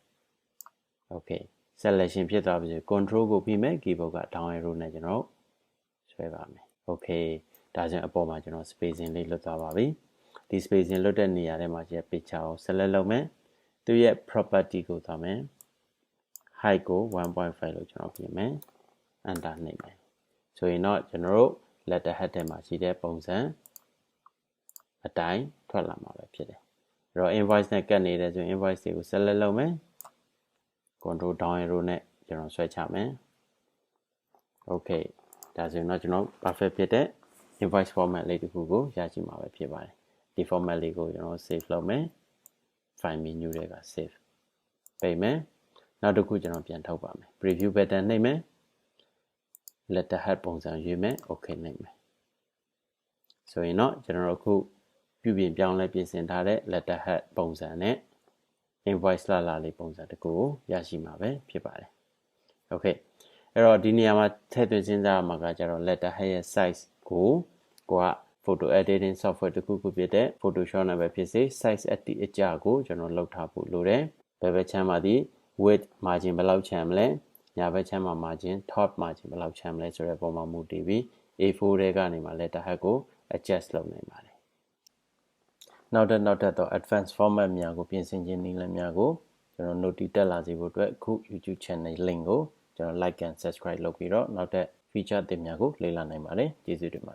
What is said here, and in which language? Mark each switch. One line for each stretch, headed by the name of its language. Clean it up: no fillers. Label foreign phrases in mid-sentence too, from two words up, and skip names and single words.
English: okay selection
Burmese: ဖြစ်သွားပြီဆို control ကိုပြီးမယ် keyboard က
English: down arrow
Burmese: နဲ့ကျွန်တော်ဆွဲပါမယ် okay ဒါဆိုရင်အပေါ်မှာကျွန်တော် spacing လေးလွတ်သွားပါပြီဒီ spacing လွတ်တဲ့နေရာထဲမှာရှိတဲ့ picture ကို select လုပ်မယ်သူရဲ့ property ကိုသွားမယ် height ကို 1.5 လို့ကျွန်တော်ပြင်မယ် enter နှိပ်မယ်ဆိုရင်တော့ကျွန်တော်တို့
English: letter head
Burmese: ထဲမှာရှိတဲ့ပုံစံအတိုင်းထွက်လာမှာပဲဖြစ်တယ်အဲ့တော့ invoice နဲ့ကတ်နေတယ်ဆိုရင် invoice တွေကို select လုပ်မယ်
English: control down arrow
Burmese: နဲ့ကျွန်တော်ဆွဲချမယ် okay ဒါဆိုရင်တော့ကျွန်တော် perfect ဖြစ်တဲ့
English: invoice format
Burmese: လေးတစ်ခုကိုရရှိမှာပဲဖြစ်ပါတယ်ဒီ format လေးကိုကျွန်တော် save လုပ်မယ်
English: file menu
Burmese: တွေက save ပိတ်မယ်နောက်တစ်ခုကျွန်တော်ပြန်ထုတ်ပါမယ်
English: preview button
Burmese: နှိပ်မယ်
English: letter head
Burmese: ပုံ စံရွေးမယ် okay နှိပ်မယ်ဆိုရင်တော့ကျွန်တော်အခုပြုပြင်ပြောင်းလဲပြင်ဆင်ထားတဲ့
English: letter head
Burmese: ပုံစံနဲ့ invoice လာလေးပုံစံတစ်ခုကိုရရှိမှာပဲဖြစ် ပါတယ် okay အဲ့တော့ဒီနေရာမှာထည့်သွင်းစဉ်းစားရမှာကကျတော့
English: letter head
Burmese: ရဲ့ size ကိုက
English: photo editing software
Burmese: တစ်ခုခုဖြစ်တဲ့ Photoshop နဲ့ပဲ ဖြစ်စေ size အကြကိုကျွန်တော်လောက်ထားဖို့လိုတယ်ဘယ်ဘက်ချမ်းမှာဒီ
English: width margin
Burmese: ဘယ်လောက်ချမ်းမလဲညာဘက်ချမ်းမှာ
English: margin top margin
Burmese: ဘယ်လောက်ချမ်းမလဲဆိုတဲ့ပုံမှာမူတည်ပြီး A4 ထဲကနေမှ
English: letter head
Burmese: ကို adjust လုပ်နိုင်ပါတယ်နောက်ထပ်တော့
English: advanced format
Burmese: များကိုပြင်ဆင်ခြင်းနည်းလမ်းများကိုကျွန်တော် note တက်လာစေဖို့အတွက်အခု
English: YouTube channel link
Burmese: ကိုကျွန်တော်
English: like and subscribe
Burmese: လုပ်ပြီးတော့နောက်ထပ် feature အသစ်များကိုလေ့လာနိုင်ပါတယ်ကျေးဇူးတင်ပါတယ်